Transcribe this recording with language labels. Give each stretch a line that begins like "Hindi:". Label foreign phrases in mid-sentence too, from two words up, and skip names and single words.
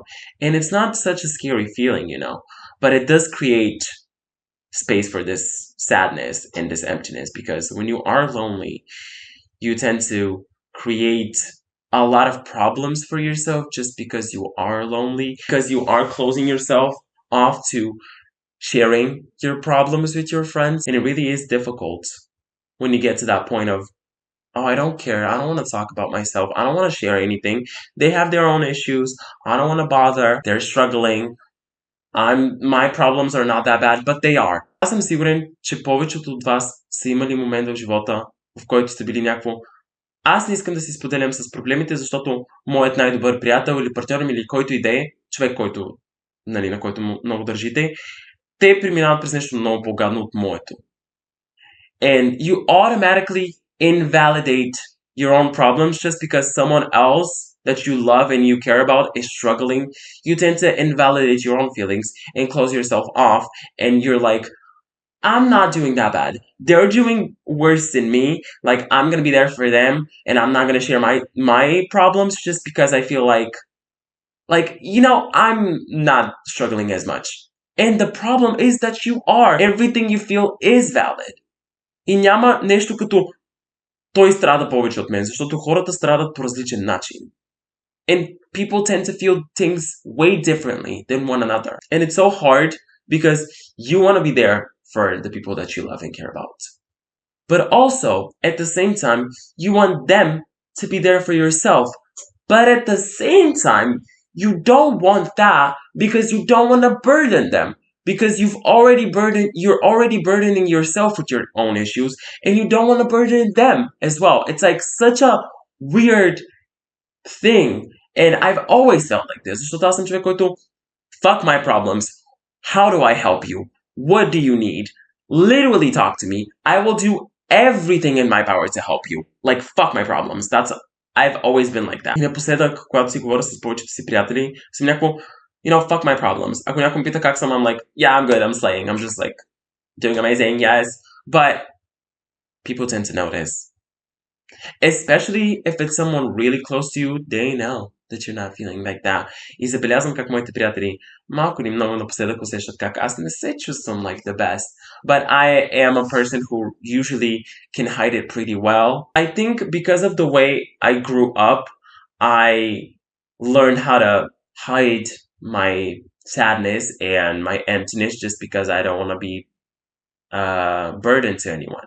English: And it's not such a scary feeling, but it does create space for this sadness and this emptiness, because when you are lonely, you tend to create a lot of problems for yourself just because you are lonely, because you are closing yourself off to sharing your problems with your friends. And it really is difficult when you get to that point of, oh, I don't care. I don't want to talk about myself. I don't want to share anything. They have their own issues. I don't want to bother. They're struggling. My problems are not that bad, but they are.
Bulgarian: Аз съм сигурен, че повечето от вас са имали момент в живота, в който сте били някакво: аз не искам да си споделям с проблемите, защото моят най-добър приятел или партньор ми, или който и да е, човек, който, нали, на който много държите, те преминават през нещо много по-гадно от моето.
English: And you automatically invalidate your own problems just because someone else that you love and you care about is struggling. You tend to invalidate your own feelings and close yourself off, and you're like, I'm not doing that bad. They're doing worse than me. Like, I'm gonna be there for them, and I'm not gonna share my problems just because I feel like I'm not struggling as much. And the problem is that you are. Everything you feel is valid.
Bulgarian: И няма нещо като той страда повече от мен, защото хората страдат по различен начин.
English: And people tend to feel things way differently than one another. And it's so hard because you want to be there for the people that you love and care about. But also, at the same time, you want them to be there for yourself. But at the same time, you don't want that because you don't want to burden them. Because you're already burdening yourself with your own issues, and you don't want to burden them as well. It's like such a weird thing. And I've always felt like this.
Bulgarian: Защото аз съм човек, който,
English: fuck my problems. How do I help you? What do you need? Literally talk to me. I will do everything in my power to help you. Like, fuck my problems. I've always been like that.
Bulgarian: И напоследък, когато си говоря с повечето си приятели, съм някакво,
English: fuck my problems.
Bulgarian: Ако някой ме пита как съм,
English: I'm like, yeah, I'm good, I'm slaying. I'm just like, doing amazing, yes. But people tend to notice. Especially if it's someone really close to you, they know that you're not feeling like that.
Bulgarian: И забелязвам как моите приятели малко или много напоследък усещат как аз не се чувствам
English: like the best. But I am a person who usually can hide it pretty well. I think because of the way I grew up, I learned how to hide my sadness and my emptiness just because I don't want to be burden to anyone.